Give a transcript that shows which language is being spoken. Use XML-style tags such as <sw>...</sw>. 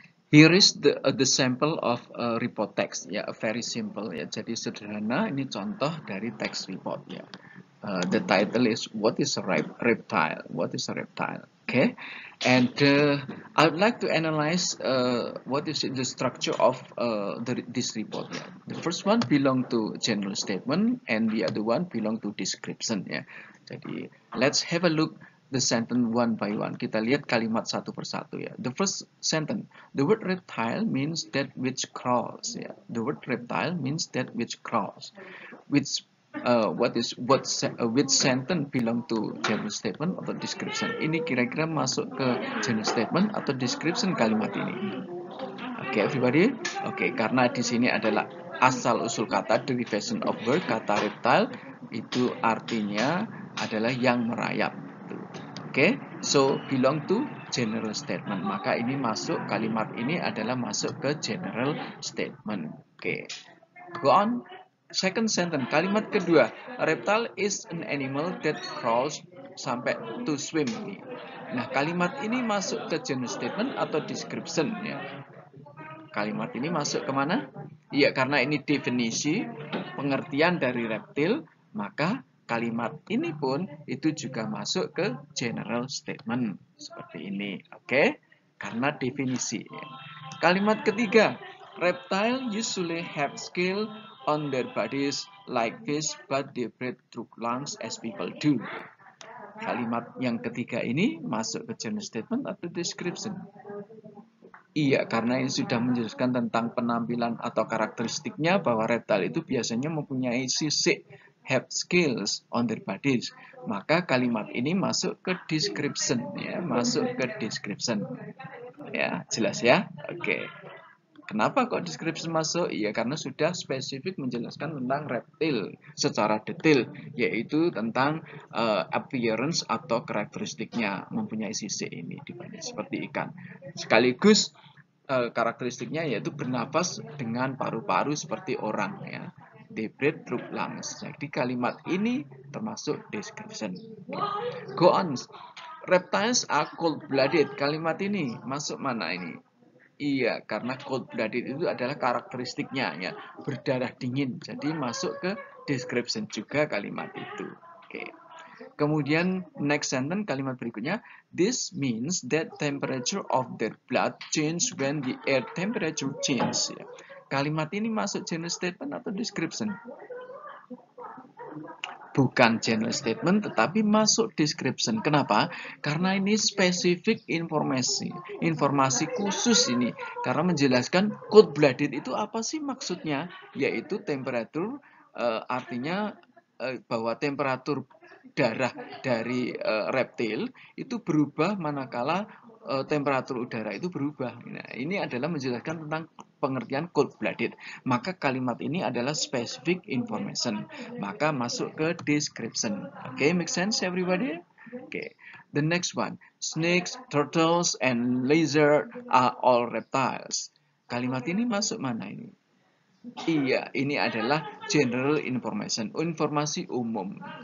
<en>Here is the sample of report text ya, very simple ya.</en> <id>Jadi sederhana, ini contoh dari text report ya.</id> <en>The title is what is a reptile? What is a reptile? Okay, and I would like to analyze what is the structure of this report. Yeah. The first one belong to general statement, and the other one belong to description. Ya.</en> <id>Jadi</id> <en>let's have a look the sentence one by one.</en> <id>Kita lihat kalimat satu persatu ya.</id> <en>The first sentence, the word reptile means that which crawls. Ya. The word reptile means that which crawls. Which which sentence belong to general statement atau description?</en> <id>Ini kira-kira masuk ke general statement atau description kalimat ini? Oke,</id> <en>everybody.</en> <id>Oke, karena di sini adalah asal usul kata</id> <en>derivation of word,</en> <id>kata reptile itu artinya adalah yang merayap. Oke,</id> <en>so belong to general statement.</en> <id>Maka ini masuk, kalimat ini adalah masuk ke general statement.</id> <en>Oke, go on. Second sentence,</en> <id>kalimat kedua,</id> <en>a reptile is an animal that crawls</en> <id>sampai</id> <en>to swim.</en> <id>Nah, kalimat ini masuk ke general statement atau description ya. Kalimat ini masuk kemana? Iya, karena ini definisi pengertian dari reptil, maka kalimat ini pun itu juga masuk ke general statement seperti ini. Oke? Karena definisi. Kalimat ketiga,</id> <en>reptile usually have scale on their bodies like fish, but they breathe through lungs as people do.</en> <id>Kalimat yang ketiga ini masuk ke general statement atau description? Iya, karena ini sudah menjelaskan tentang penampilan atau karakteristiknya bahwa reptile itu biasanya mempunyai sisik</id> <en>have scales on their bodies.</en> <id>Maka kalimat ini masuk ke description ya, masuk ke description. Ya, jelas ya? Oke. Kenapa kok description masuk? Iya, karena sudah spesifik menjelaskan tentang reptil secara detail, yaitu tentang appearance atau karakteristiknya mempunyai sisik ini dibanding seperti ikan. Sekaligus karakteristiknya yaitu bernafas dengan paru-paru seperti orang ya.</id> <en>They breathe through lungs.</en> <id>Jadi kalimat ini termasuk description.</id> <en>Go on. Reptiles are cold-blooded.</en> <id>Kalimat ini masuk mana ini? Iya, karena cold-blooded itu adalah karakteristiknya ya, berdarah dingin. Jadi masuk ke description juga kalimat itu. Oke. Kemudian</id> <en>next sentence</en> <id>kalimat berikutnya,</id> <en>this means that temperature of their blood change when the air temperature change.</en> <id>Ya. Kalimat ini masuk general statement atau description? Bukan general statement tetapi masuk description. Kenapa? Karena ini spesifik informasi khusus ini, karena menjelaskan cold blooded itu apa sih maksudnya, yaitu temperatur artinya bahwa temperatur darah dari reptil itu berubah manakala temperatur udara itu berubah. Nah, ini adalah menjelaskan tentang pengertian cold-blooded. Maka kalimat ini adalah specific information. Maka masuk ke description.</id> <en>Okay, make sense everybody? Okay, the next one. Snakes, turtles, and lizard are all reptiles.</en> <id>Kalimat ini masuk mana ini? Iya, ini adalah</id> <en>general information,</en> <id>informasi umum.</id>